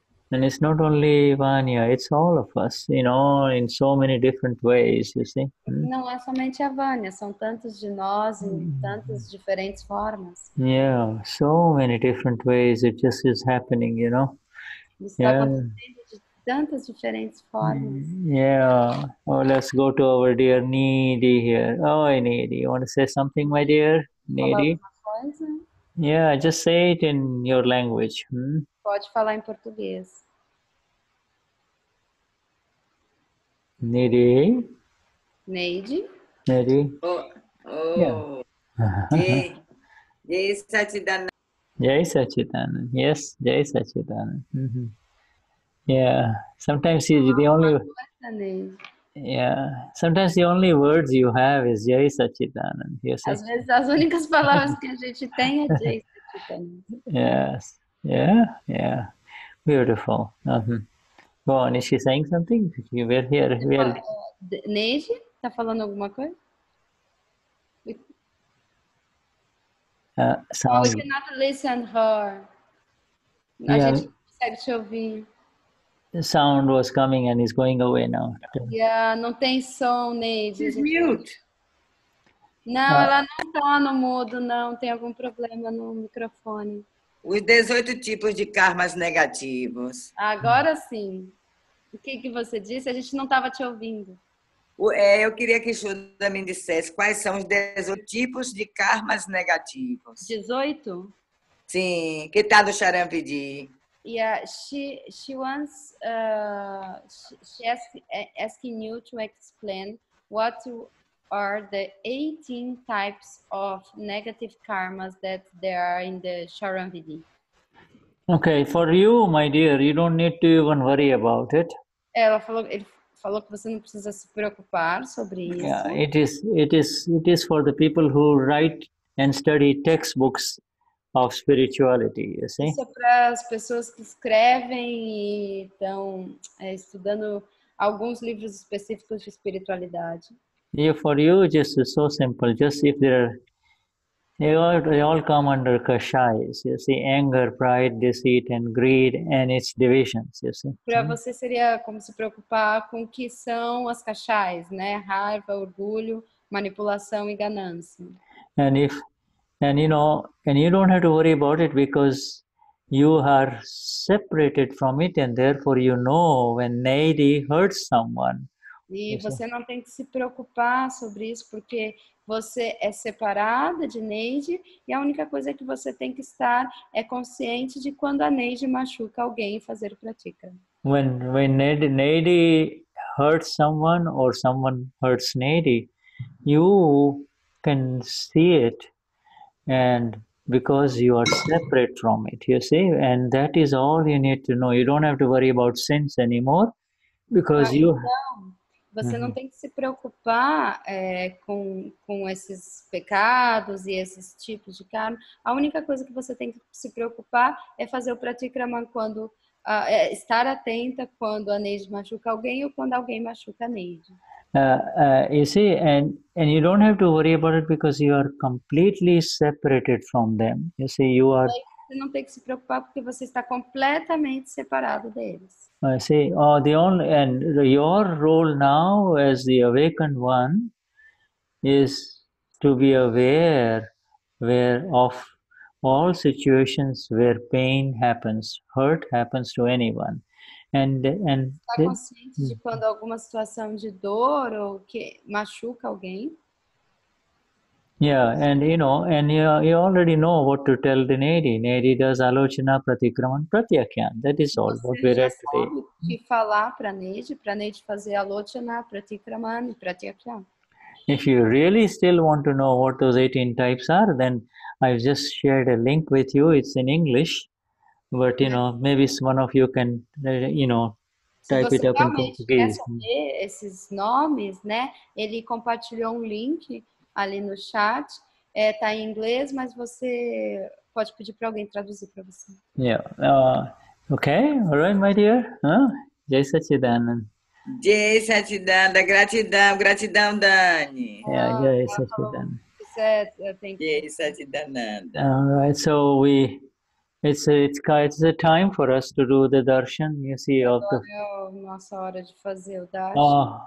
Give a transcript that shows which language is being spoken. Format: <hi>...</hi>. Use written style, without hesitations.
<en>And it's not only Vanya, it's all of us, you know, in so many different ways, you see.</en> <pt>Não é somente a Vânia, são tantos de nós em tantas diferentes formas.</pt> <en>Yeah, so many different ways it just is happening, you know.</en> <pt>Isso está acontecendo de tantas diferentes formas.</pt> <en>Yeah. Oh, let's go to our dear Needy here. Oh, Needy, you want to say something, my dear? Needy? Yeah, just say it in your language.</en> <pt>Pode falar em português.</pt> <en>Needy? Neide? Needy? Oh. Yeah. Jai Sachidanand. Jai Sachidanand. Yes, Jai Sachidanand. Yeah. Sometimes the only... Yeah. Sometimes the only words you have is Jai Sachidanand. Yes.</en> <pt>Às vezes as únicas palavras que a gente tem é Jai Sachidanand.</pt> <en>Yes. Yeah. Beautiful. Go on, is she saying something? We're here.</en> <pt>Neide, tá falando alguma coisa?</pt> <en>Sound. We cannot listen her.</en> <pt>A gente não consegue te ouvir.</pt> <en>The sound was coming and is going away now.</en> <pt>Yeah, não tem som, Neide.</pt> <en>She's mute.</en> <pt>Não, ela não tá no mudo, não. Tem algum problema no microfone. Os 18 tipos de karmas negativos. Agora sim. O que você disse? A gente não estava te ouvindo. Eu queria que Shuddha me dissesse quais são os 18 tipos de karmas negativos. 18? Sim, que tal do Charamvidi?</pt> <en>Yeah, she wants she asking you to explain what are the 18 types of negative karmas that there are in the Charamvidi. Okay, for you, my dear, you don't need to even worry about it.</en> <pt>Ele falou que você não precisa se preocupar sobre isso.</pt> <en>Yeah, it is for the people who write and study textbooks of spirituality, you see.</en> <pt>Isso é para as pessoas que escrevem e estão estudando alguns livros específicos de espiritualidade.</pt> <en>Yeah, for you, just so simple. Just if they all come under kashayas, you see, anger, pride, deceit, and greed, and its divisions, you see.</en> <pt>Para você seria como se preocupar com o que são as cachais, né? Raiva, orgulho, manipulação e ganância.</pt> <en>And you don't have to worry about it because you are separated from it, and therefore you know when Neidi hurts someone.</en> <pt>E você não tem que se preocupar sobre isso porque você é separada de Neide e a única coisa que você tem que estar é consciente de quando a Neide machuca alguém e fazer pratica.</pt> <en>When Neidi hurts someone or someone hurts Neidi, you can see it, and because you are separate from it, you see, and that is all you need to know. You don't have to worry about sins anymore because</en> <pt>Você não tem que se preocupar com esses pecados e esses tipos de karma. A única coisa que você tem que se preocupar é fazer o pratikraman quando estar atenta quando a Neide machuca alguém ou quando alguém machuca a Neide.</pt> <en>You see, and you don't have to worry about it because you are completely separated from them. You see, you are.</en> <pt>Você não tem que se preocupar porque você está completamente separado deles.</pt> <en>I see. Your role now as the awakened one is to be aware of all situations where pain happens, hurt happens to anyone,</en> <pt>Está consciente de quando alguma situação de dor ou que machuca alguém?</pt> <en>Yeah, and you already know what to tell the Nedi. Nedi does alochana, pratikraman, pratyakyan. That is all what we read today.</en> <pt>Sabe o que falar para Neide fazer alochana, pratikraman e pratyakyan.</pt> <en>If you really still want to know what those 18 types are, then I've just shared a link with you. It's in English, but maybe one of you can type it up in Portuguese.</en> <pt>Se você realmente quer saber esses nomes, né? Ele compartilhou um link ali no chat, tá em inglês, mas você pode pedir para alguém traduzir para você.</pt> <en>Yeah. Okay. All right, my dear. Jai Sachidanand.</en> <pt>Jai Sachidananda, gratidão, Dani.</pt> <en>Yeah, Jai Sachidanand.</en> <pt>Jai Sachidananda.</pt> <en>All right. So it's a time for us to do the darshan. You see,</en> <pt>Nossa hora de fazer o darshan.</pt>